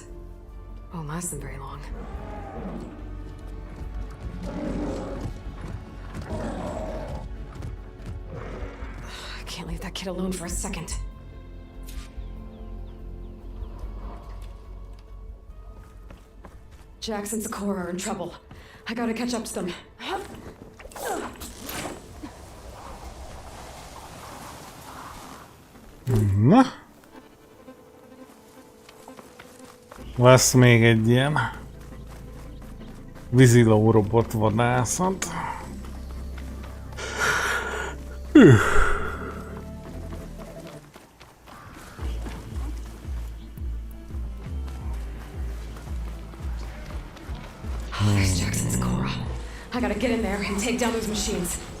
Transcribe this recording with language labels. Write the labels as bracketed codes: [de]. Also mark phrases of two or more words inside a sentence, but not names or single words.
[en] Won't last them very long. I can't leave that kid alone for a second. Jax and Sakura are in trouble. I gotta catch up to them. [hu] Na? Lesz még egy ilyen víziló robot vadászat. [en] There's Jax and Sakura. I gotta get in there and take down those machines.